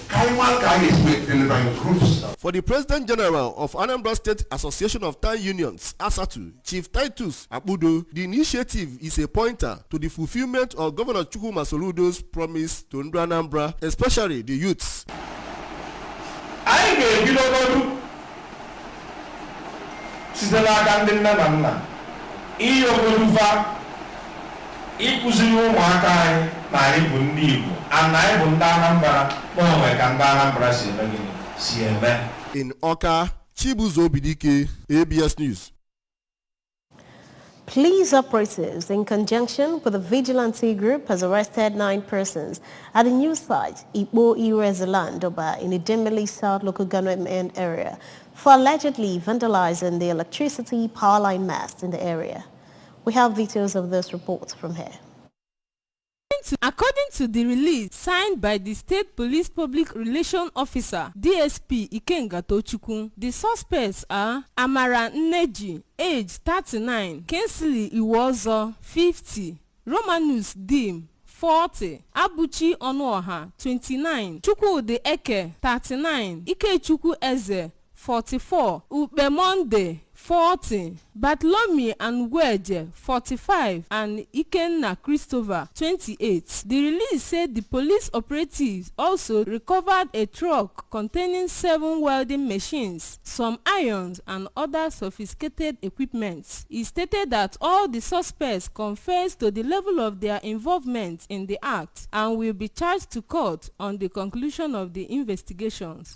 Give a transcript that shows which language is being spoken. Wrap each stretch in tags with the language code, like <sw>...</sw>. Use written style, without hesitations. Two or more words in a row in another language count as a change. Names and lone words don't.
<en>For the President General of Anambra State Association of Town Unions, ASATU, Chief Titus Abudo, the initiative is a pointer to the fulfillment of Governor Chukwuma Soludo's promise to Anambra, especially the youths.</en> <ig>Ịkụziri ụmụaka anyị na anyị bụ ndị Igbo and anyị bụ ndị Anambra n'onwe ka ndị Anambra si eme.</ig> <en>In Awka, Chibuzo Bidike, ABS News. Police operatives, in conjunction with a vigilante group, has arrested 9 persons at the new site, Ipo Irezalandoba, in the Demili South local government area, for allegedly vandalizing the electricity power line mast in the area. We have details of this report from here. According to the release signed by the State Police Public Relations Officer, DSP Ikenga Tochukwu, the suspects are Amara Nneji, age 39, Kinsley Iwozo, 50, Romanus Dim, 40, Abuchi Onuoha, 29, Chukwudi Eke, 39, Ikechukwu Eze, 44, Ubemonde, 40, Bartholomew Angweje, 45, and Ikenna Christopher, 28. The release said the police operatives also recovered a truck containing 7 welding machines, some irons, and other sophisticated equipment. It stated that all the suspects confessed to the level of their involvement in the act and will be charged to court on the conclusion of the investigations.</en>